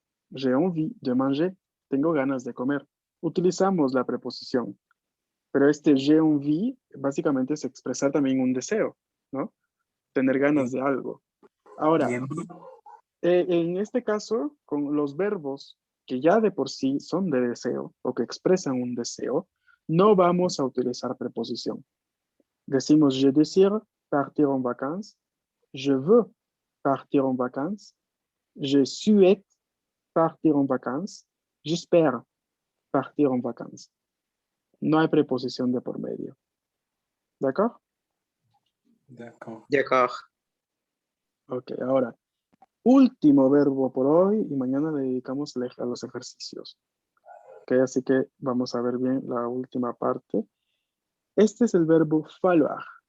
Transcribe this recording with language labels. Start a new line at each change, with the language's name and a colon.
French: J'ai envie de manger.
Spanish: Tengo ganas de comer. Utilizamos la preposición, pero este
French: j'ai envie
Spanish: básicamente es expresar también un deseo, ¿no? Tener ganas de algo. Ahora, Bien. en este caso, con los verbos que ya de por sí son de deseo o que expresan un deseo, no vamos a utilizar preposición. Decimos
French: je désire partir en vacances, je veux partir en vacances, je souhaite partir en vacances, j'espère partir en vacances.
Spanish: No hay preposición de por medio. ¿De acuerdo?
French: D'accord. D'accord.
Spanish: Ok, ahora, último verbo por hoy y mañana le dedicamos a los ejercicios. Ok, así que vamos a ver bien la última parte. Este es el verbo falloir.